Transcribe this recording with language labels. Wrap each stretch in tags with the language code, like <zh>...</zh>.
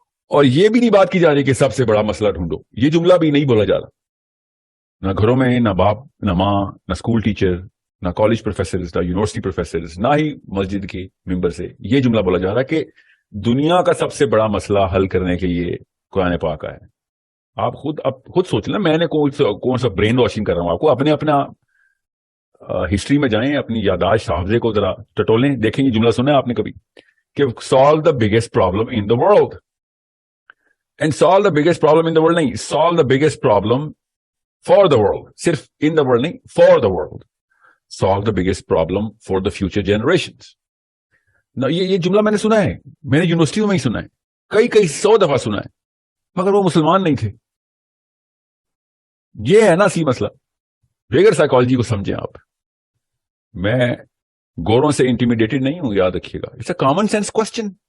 <ur>اور یہ بھی نہیں بات کی جا رہی کہ سب سے بڑا مسئلہ ڈھونڈو. یہ جملہ بھی نہیں بولا جا رہا, نہ گھروں میں, نہ باپ, نہ ماں, نہ اسکول ٹیچر, نہ کالج پروفیسرز, نہ یونیورسٹی پروفیسرز, نہ ہی مسجد کے ممبر سے یہ جملہ بولا جا رہا ہے کہ دنیا کا سب سے بڑا مسئلہ حل کرنے کے لیے قرآن پاک ہے. آپ خود سوچ لیں, میں نے کون سا برین واشنگ کر رہا ہوں آپ کو. اپنا ہسٹری میں جائیں, اپنی یاداشت حافظے کو ذرا ٹٹولیں, دیکھیں یہ جملہ سنا ہے آپ نے کبھی کہ</ur> <en>Solve the biggest problem in the world. And solve the biggest problem in the world</en> <ur>نہیں,</ur> <en>Solve the biggest problem for the world.</en> <ur>صرف</ur> <en>in the world</en> <ur>نہیں,</ur> <en>For the world. solve the biggest problem for the future generations.</en> <ur>یہ جملہ میں نے سنا ہے, میں نے یونیورسٹیوں میں ہی سنا ہے, کئی 100 دفعہ سنا ہے, مگر وہ مسلمان نہیں تھے. یہ ہے نا اصلی مسئلہ. بغیر سائیکالوجی کو سمجھیں آپ. میں گوروں سے انٹیمیڈیٹڈ نہیں ہوں, یاد رکھیے گا.</ur> <en>It's a common sense question.</en>